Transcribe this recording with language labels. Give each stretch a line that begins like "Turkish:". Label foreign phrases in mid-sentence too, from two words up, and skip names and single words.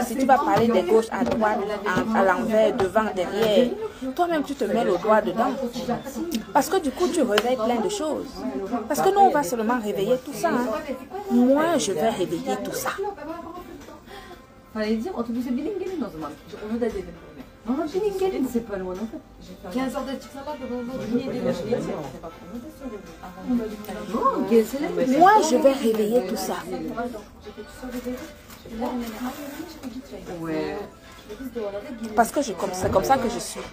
French: Si tu vas parler des gauches à droite, à l'envers, devant, derrière, toi-même, tu te mets le doigt dedans. Parce que du coup, tu réveilles plein de choses. Parce que nous, on va seulement réveiller tout ça. Hein. Moi, je vais réveiller tout ça. Fallait dire,
Turkish: otobüse binin gelin o zaman. Onu da dedim. Ama binin gelin,
French: c'est pas loin. 15 heures de
Turkish: çıksalar da
French: moi, je vais réveiller tout ça. Parce que c'est comme ça que je suis.